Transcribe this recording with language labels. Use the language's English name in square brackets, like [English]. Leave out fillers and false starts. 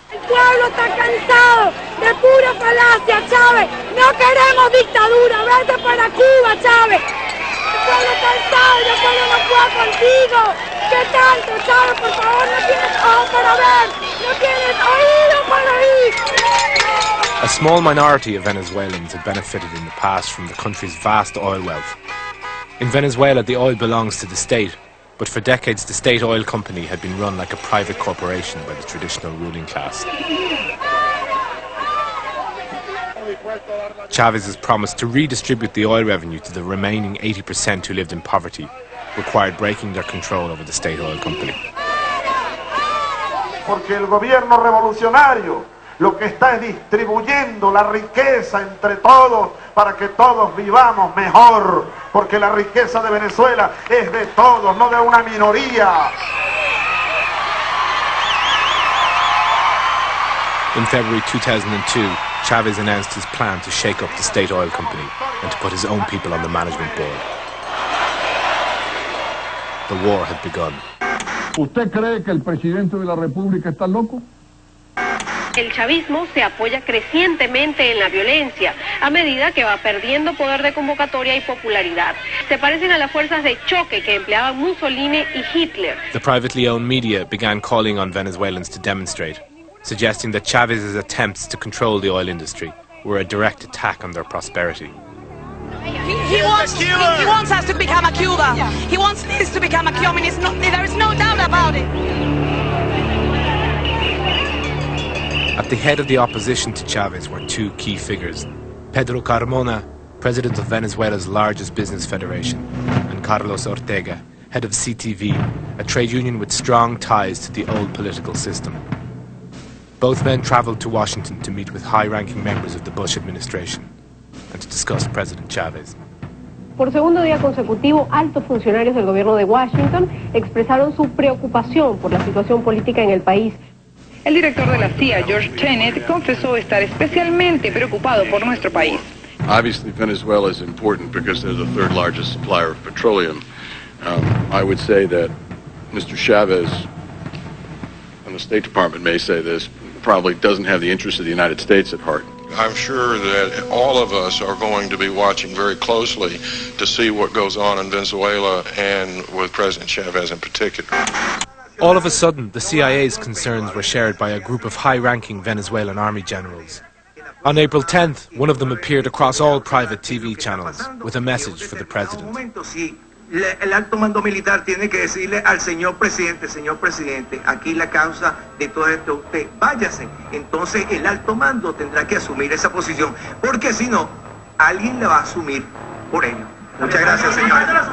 [Spanish] El pueblo está cansado de pura falacia, Chávez. No queremos dictadura, vete para Cuba, Chávez. El pueblo está cansado y el pueblo no puede contigo. ¿Qué tanto, Chávez? Por favor, no tienes ojos para ver, no tienes oído para oír. [English] A small minority of Venezuelans had benefited in the past from the country's vast oil wealth. In Venezuela, the oil belongs to the state, but for decades the state oil company had been run like a private corporation by the traditional ruling class. Chávez's promise to redistribute the oil revenue to the remaining 80% who lived in poverty required breaking their control over the state oil company. [Spanish] Porque el gobierno revolucionario lo que está es distribuyendo la riqueza entre todos para que todos vivamos mejor, porque la riqueza de Venezuela es de todos, no de una minoría. [English] In February 2002, Chávez announced his plan to shake up the state oil company and to put his own people on the management board. The war had begun. [Spanish] ¿Usted cree que el presidente de la República está loco? El chavismo se apoya crecientemente en la violencia a medida que va perdiendo poder de convocatoria y popularidad. Se parecen a las fuerzas de choque que empleaban Mussolini y Hitler. [English] The privately owned media began calling on Venezuelans to demonstrate, suggesting that Chávez's attempts to control the oil industry were a direct attack on their prosperity. He wants us to become a Cuba. He wants this to become a communist. There is no doubt about it. At the head of the opposition to Chávez were two key figures: Pedro Carmona, president of Venezuela's largest business federation, and Carlos Ortega, head of CTV, a trade union with strong ties to the old political system. Both men traveled to Washington to meet with high-ranking members of the Bush administration and to discuss President Chávez. [Spanish] Por segundo día consecutivo, altos funcionarios del gobierno de Washington expresaron su preocupación por la situación política en el país. El director de la CIA, George Tenet, confesó estar especialmente preocupado por nuestro país. [English] Obviously, Venezuela is important because they're the third largest supplier of petroleum. I would say that Mr. Chávez, and the State Department may say this, probably doesn't have the interests of the United States at heart. I'm sure that all of us are going to be watching very closely to see what goes on in Venezuela and with President Chávez in particular. All of a sudden, the CIA's concerns were shared by a group of high-ranking Venezuelan army generals. On April 10th, one of them appeared across all private TV channels with a message for the president. [Spanish] el alto mando militar tiene que decirle al señor presidente, aquí la causa de todo esto usted, váyase. Entonces el alto mando tendrá que asumir esa posición, porque si no, alguien la va a asumir por ello. Muchas gracias, señores.